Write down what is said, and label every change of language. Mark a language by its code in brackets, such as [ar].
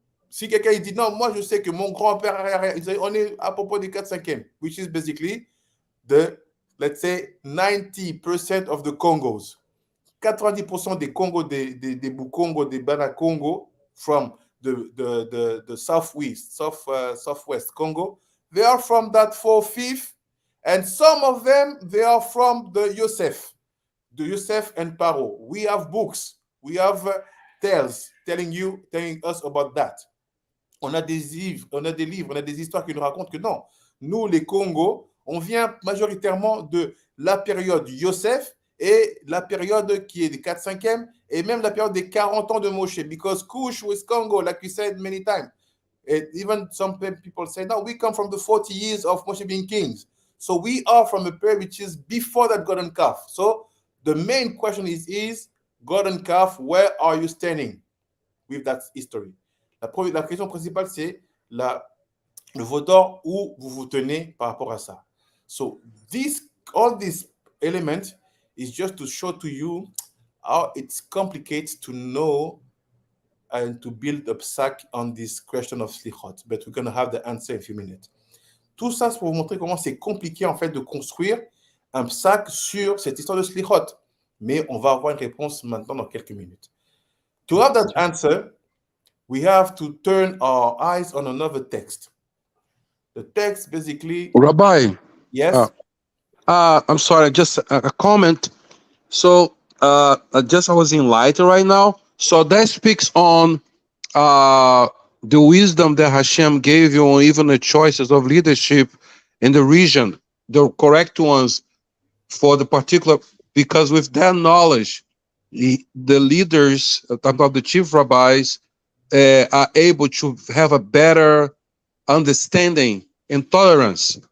[fr] Si quelqu'un dit non, moi je sais que mon grand-père, on est à propos des 4/5e, [en] which is basically let's say 90% of the Congos. [fr] 90% des Congos, des Bukongo, des Bana-Congo [en] from the southwest Congo, they are from that 4/5, and some of them, they are from the Yosef and Paro. We have books, we have tales telling us about that. [fr] On a des livres, on a des histoires qui nous racontent que non, nous les Congos, on vient majoritairement de la période Yosef et la période qui est des 4/5e et même la période des 40 ans de Moshe, [en] because Kush was Congo, like we said many times. And even some people say, no, we come from the 40 years of Moshe being kings. So we are from a period which is before that golden calf. So the main question is golden calf, where are you standing with that history? [fr] La question principale, c'est le veau d'or, où vous vous tenez par rapport à ça. [en] So all these elements is just to show to you how it's complicated to know and to build a psak on this question of Selikhot. But we're going to have the answer in a few minutes. [fr] Tout ça, c'est pour vous montrer comment c'est compliqué en fait de construire un psak sur cette histoire de Selikhot. Mais on va avoir une réponse maintenant dans quelques minutes. [en] To have that answer, we have to turn our eyes on another text. The text basically... Rabbi. Yes? I'm sorry, just a comment. So I was enlightened right now. So that speaks on the wisdom that Hashem gave you, or even the choices of leadership in the region, the correct ones for the particular, because with that knowledge, the leaders, about the chief rabbis, are able to have a better understanding and tolerance.